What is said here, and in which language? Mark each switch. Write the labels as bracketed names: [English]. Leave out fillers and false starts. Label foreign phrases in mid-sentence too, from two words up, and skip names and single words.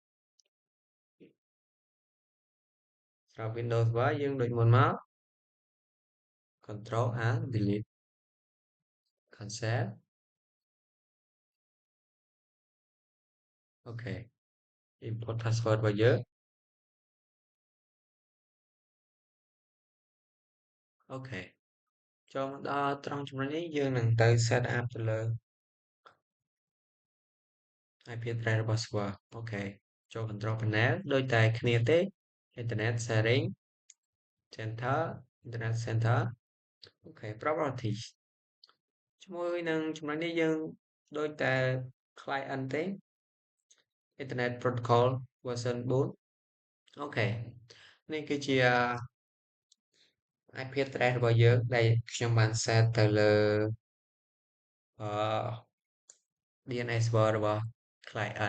[Khmer] សម្រាប់ Windows Server យើងដូចមុនមក [English] Control A delete cancel [Khmer] អូខេ [English] input password [Khmer] របស់យើងអូខេចូលមកដល់ត្រង់ចំណុចនេះយើងនឹងទៅ [English] set up [Khmer] ទៅលើ [English] IP address [Khmer] របស់ server អូខេចូល [English] control panel [Khmer] ដូចតែគ្នាទេ [English] internet sharing center internet center [Khmer] អូខេ properties ជាមួយនឹងចំណុចនេះយើងដូចតែ client ទេ [English] internet protocol version 4 [Khmer] អូខេនេះគឺជា [English] IP address [Khmer] របស់យើងដែលខ្ញុំបាន set ទៅលើអឺ [English] DNS server [Khmer] របស់ client